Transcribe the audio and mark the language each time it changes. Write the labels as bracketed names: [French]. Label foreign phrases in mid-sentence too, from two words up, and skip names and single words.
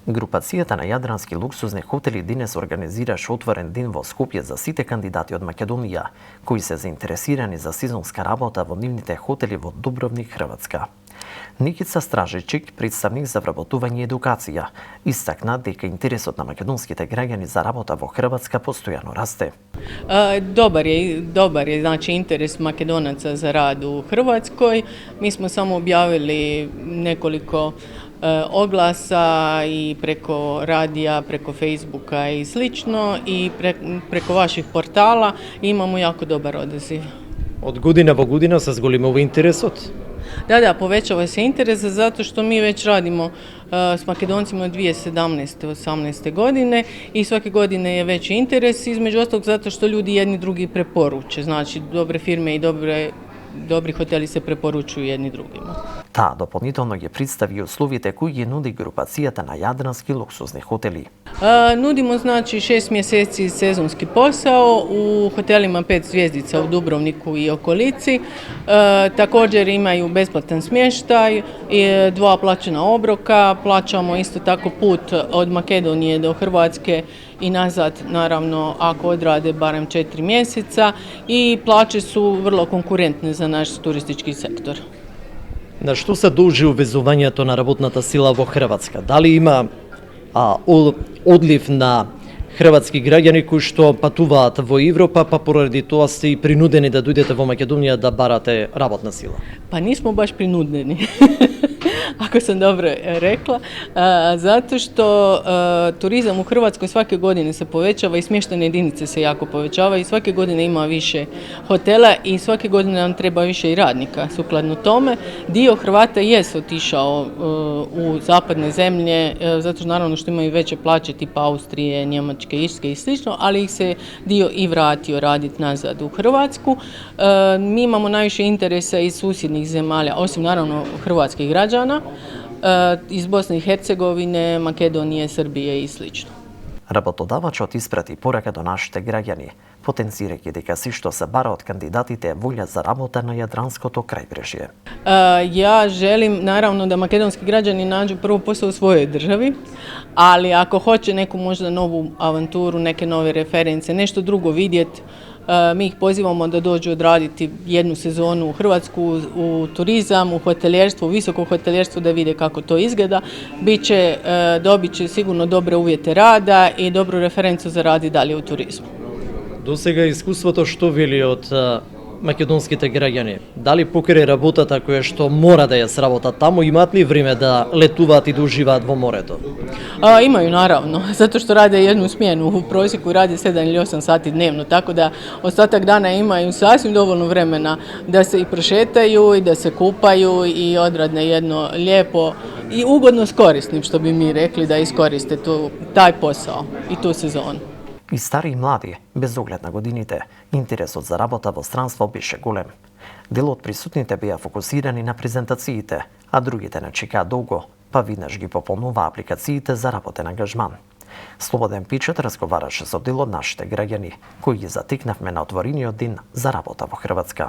[Macedonian] Групацијата на јадрански луксузни хотели денес организираше отворен ден во Скопје за сите кандидати од Македонија, кои се заинтересирани за сезонска работа во нивните хотели во Дубровник, Хрватска. Никица Стражичик, представник за вработување и едукација, истакна дека интересот на македонските граѓани за работа во Хрватска постојано расте. [Croatian] Dobar je znači interes Makedonaca za rad u Hrvatskoj. Mi smo samo objavili nekoliko oglasa i preko radija, preko Facebooka i slično i preko vaših portala imamo jako dobar odaziv. [Macedonian] Од година во година се зголемува интересот? [Croatian] Da, povećava se interes zato što mi već radimo s Makedoncima od 2017-18. godine i svake godine je veći interes, između ostalog zato što ljudi jedni drugi preporuče, znači dobre firme i dobri hoteli se preporučuju jedni drugima. [Macedonian] Таа дополнително ги представи условите кои ги нуди групацијата на јадрански луксузни хотели. [Croatian] Nudimo znači 6 mjeseci sezonski posao u hotelima 5 zvjezdica u Dubrovniku i okolici. Također imaju besplatan smještaj, 2 plaćena obroka, plaćamo isto tako put od Makedonije do Hrvatske i nazad, naravno ako odrade barem 4 mjeseca i plaće su vrlo konkurentne za naš turistički sektor. [Macedonian] На што се должи увезувањето на работната сила во Хрватска? Дали има одлив на хрватски граѓани кои што патуваат во Европа, па поради тоа сте и принудени да дојдете во Македонија да барате работна сила? [Croatian] Pa nismo baš prinudeni, ako sam dobro rekla, zato što turizam u Hrvatskoj svake godine se povećava i smještajne jedinice se jako povećava i svake godine ima više hotela i svake godine nam treba više i radnika. Sukladno tome, dio Hrvata jest otišao u zapadne zemlje, zato što naravno što imaju veće plaće tipa Austrije, Njemačke, Irske i slično, ali ih se dio i vratio raditi nazad u Hrvatsku. Mi imamo najviše interesa iz susjednih zemalja, osim naravno hrvatskih građana, iz Bosne i Hercegovine, Makedonije, Srbije i slično. [Macedonian] Работодавачот испрати порака до нашите граѓани, потенцирајќи дека си што се бара од кандидатите е волја за работа на јадранското крајбрежје. [Croatian] Ja želim naravno da makedonski građani nađu prvo posao u svojoj državi, ali ako hoće neku možda novu avanturu, neke nove reference, nešto drugo vidjeti, mi ih pozivamo da dođu odraditi jednu sezonu u Hrvatsku, u turizam, u hoteljerstvo, u visoko hoteljerstvo da vide kako to izgleda. Dobit će sigurno dobre uvjete rada i dobru referencu za rad i dalje u turizmu. [Macedonian] До сега искуството што вели од македонските граѓани? Дали покрај работата која што мора да ја сработат таму, имаат ли време да летуваат и да уживаат во морето? Imaju naravno, zato što rade jednu smjenu, u prosjeku rade 7 ili 8 sati dnevno, tako da ostatak dana imaju sasvim dovoljno vremena da se i prošetaju i da se kupaju i odrade jedno lijepo i ugodno s korisnim, što bi mi rekli, da iskoriste taj posao i tu sezonu. И стари и млади, без оглед на годините, интересот за работа во странство беше голем. Дел од присутните беа фокусирани на презентациите, а другите не чекаа долго, па виднаш ги пополнуваа апликациите за работен ангажман. Слободен Пичет разговараше со дел од нашите граѓани, кои ги затекнавме на отворениот ден за работа во Хрватска.